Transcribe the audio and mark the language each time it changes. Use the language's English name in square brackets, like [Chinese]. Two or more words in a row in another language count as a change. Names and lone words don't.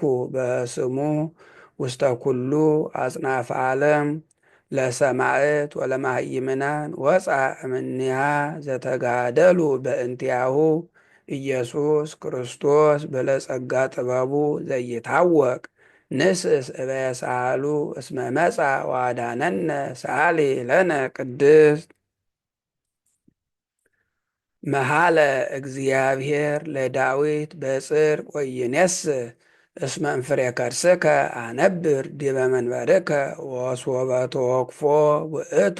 [Geez] በስሙ ውስተ ኩሉ አጽናፈ ዓለም ለሰማዕት ወለማህይምናን ወፃ እምኔሃ ዘተጋደሉ በእንቲአሁ ኢየሱስ ክርስቶስ በለጸጋ ጥበቡ ዘይታወቅ ንስስ እበየሳሉ እስመ መጻ ዋዳነነ ሰአሊ ለነ ቅድስት መሃለ እግዚአብሔር ለዳዊት በጽድቅ ወይኔስህ እስመ እምፍሬ ከርስከ አነብር ዲበ መንበርከ ወሶበ ተወክፎ ውእቱ